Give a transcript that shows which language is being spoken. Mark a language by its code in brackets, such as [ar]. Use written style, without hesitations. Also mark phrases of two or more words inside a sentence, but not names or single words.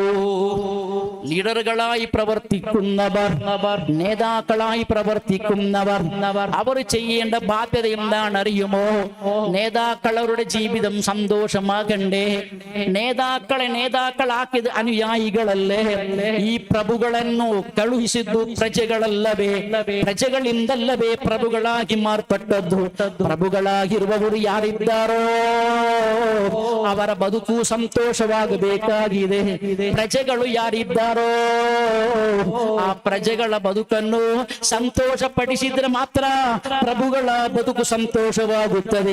[ml] ലീഡറുകളായി പ്രവർത്തിക്കുന്നവർ, നേതാക്കളായി പ്രവർത്തിക്കുന്നവർ, അവർ ചെയ്യേണ്ട ബാധ്യത എന്താണ് അറിയുമോ? നേതാക്കളുടെ ജീവിതം സന്തോഷമാകണ്ടേ? നേതാക്കളെ നേതാക്കളാക്കിയത് അനുയായികളല്ലേ? ഈ പ്രഭുകളെന്നു [kn] ಕಳುಹಿಸಿದ್ದು ಪ್ರಜೆಗಳಲ್ಲವೇ? ಪ್ರಜೆಗಳಿಂದಲ್ಲವೇ ಪ್ರಭುಗಳಾಗಿ ಮಾರ್ಪಟ್ಟದ್ದು? ಪ್ರಭುಗಳಾಗಿರುವವರು ಯಾರಿದ್ದಾರೋ ಅವರ ಬದುಕು ಸಂತೋಷವಾಗಬೇಕಾಗಿದೆ. ಪ್ರಜೆಗಳು ಯಾರಿದ್ದಾರೋ ಆ ಪ್ರಜೆಗಳ ಬದುಕನ್ನು ಸಂತೋಷಪಡಿಸಿದ್ರೆ ಮಾತ್ರ ಪ್ರಭುಗಳ ಬದುಕು ಸಂತೋಷವಾಗುತ್ತದೆ.